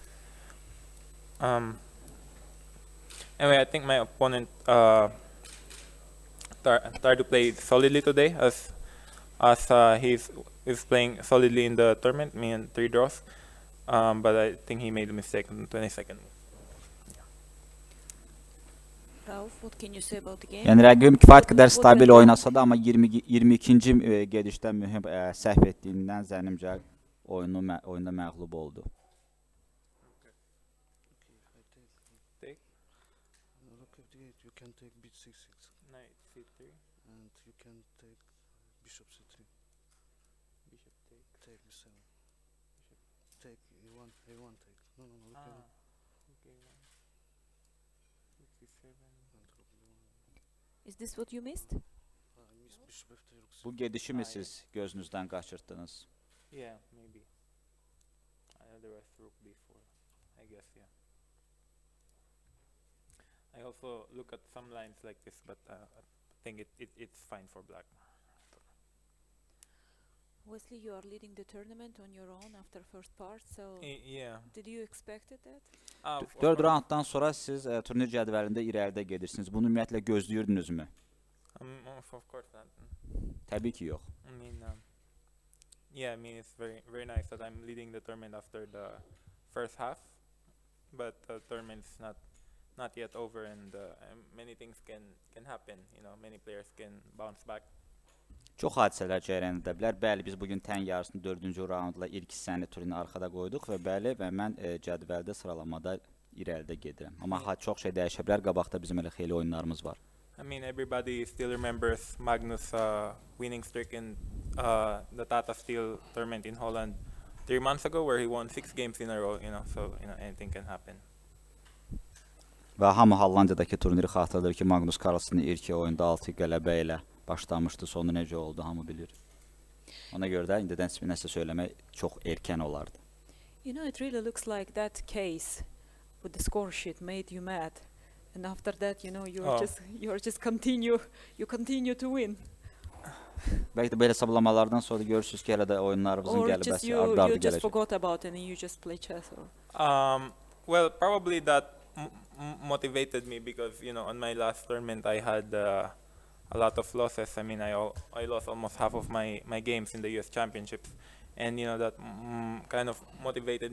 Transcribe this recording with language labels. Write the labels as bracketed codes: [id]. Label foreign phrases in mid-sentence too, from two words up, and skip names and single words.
[en] Anyway, I think my opponent tried to play solidly today, as he's playing solidly in the tournament, me and 3 draws. But I think he made a mistake on the 22nd. Rauf, what can you say about the game? [az] Yəni rəqibim kifayət qədər stabil oynasa da, amma 22-ci gedişdə mühüm səhv etdiyindən zənnimcə oyunda məğlub oldu. [en] Take. Rook f8, you can take b6, Knight c3. and you can take bishop c3. Bishop take. Take b7. Take a1, a1 take. No, look at it. Okay, 67. Is this what you missed? I missed bishop f3, rook c3. [az] Bu gedişimi siz gözünüzdən qaçırtdınız? [en] Yeah, maybe. Otherwise rook b4, I guess, yeah. I also look at some lines like this, but I think it's fine for black. Wesley, you are leading the tournament on your own after first part, so Yeah. did you expected that? Of [az] 4 course. raunddan sonra siz turnir cədvəlində irəlidə gedirsiniz. Bunu ümumiyyətlə gözləyirdinizmi? [en] Of course not. [az] Təbii ki, yox. [en] I mean, yeah, I mean it's very nice that I'm leading the tournament after the first half, but the tournament's not yet over, and many things can happen. You know, many players can bounce back. [az] Çox hadisələr cərəyan edə bilər. Bəli, biz bugün tən yarısını 4-cü raundla ilk hissəni turini arxada qoyduq və bəli, və mən cədvəldə sıralamada irəlidə gedirəm. Amma çox şey dəyişə bilər. Qabaqda bizim elə xeyli oyunlarımız var. [en] I mean, everybody still remembers Magnus' winning streak in the Tata Steel tournament in Holland 3 months ago, where he won 6 games in a row. You know, so anything can happen. [az] Və hamı Hollandiyadakı turniri xatırladır ki, Magnus Carlsen ilk oyunda 6 qələbə ilə başlamışdı, sonu necə oldu, hamı bilir. Ona görə də indidən nəsə söyləmək çox erkən olardı. [en] You know, it really looks like that case with the score sheet made you mad, and after that, you know, you continue to win. [az] Bəlkə də belə hesablamalardan sonra görürsünüz ki, elə də oyunlarımızın qələbəsi ardı-ardı [en] you just [az] gələcək. [en] forgot about it and you just play chess. Or? Well, probably that motivated me because, you know, on my last tournament I had a lot of losses. I mean, I lost almost half of my games in the US Championships, and you know that kind of motivated